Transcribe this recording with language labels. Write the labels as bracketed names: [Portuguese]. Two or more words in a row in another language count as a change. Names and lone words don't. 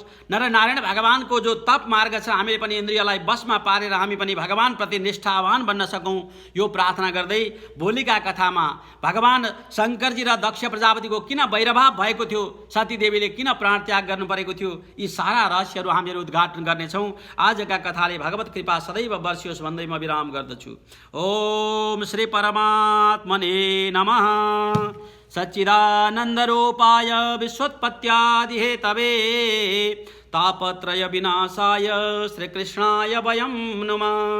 [Nepali] नरनारायण भगवानको जो तप मार्ग छ, हामीले पनि इन्द्रियलाई बसमा पारेर हामी पनि भगवानप्रति निष्ठावान बन्न सकौँ, यो प्रार्थना गर्दै भोलिका कथामा भगवान शङ्करजी र दक्ष प्रजापतिको किन वैरभाव भएको थियो, सतीदेवीले किन प्राण त्याग गर्नु परेको थियो, यी सारा रहस्यहरू हामीहरू उद्घाटन गर्नेछौँ। आजका कथाले भगवत कृपा सदैव बर्सियोस् भन्दै म विराम गर्दछु। [Sanskrit] ओम श्री परमात्मने नमः। सच्चिदानन्दरूपाय विश्वोत्पत्त्यादिहेतवे तापत्रय विनाशाय श्रीकृष्णाय वयं नुमः।